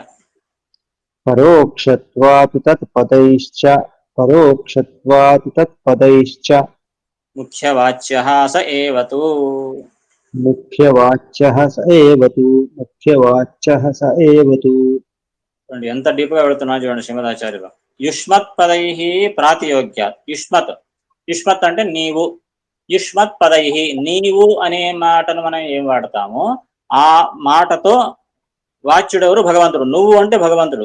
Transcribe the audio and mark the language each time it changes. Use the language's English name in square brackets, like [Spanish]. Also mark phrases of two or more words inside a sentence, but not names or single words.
[Sanskrit] परोक्षत्वात् ముఖ్యవాచ్యః స ఏవ తు. मुख्यवाच्यः स एव तु [Telugu] చూడండి ఎంత డీప్ గా వెళుతున్నా చూడండి శ్రీమదాచార్యులు. [Sanskrit] యుష్మత్ పదై ప్రాతియోగ్యాత్. యుష్మత్, యుష్మత్ [Telugu] అంటే నీవు. [Sanskrit] యుష్మత్ పదై, [Telugu] నీవు అనే మాటను మనం ఏం వాడతామో ఆ మాటతో వాచ్యుడెవరు? భగవంతుడు. నువ్వు అంటే భగవంతుడు.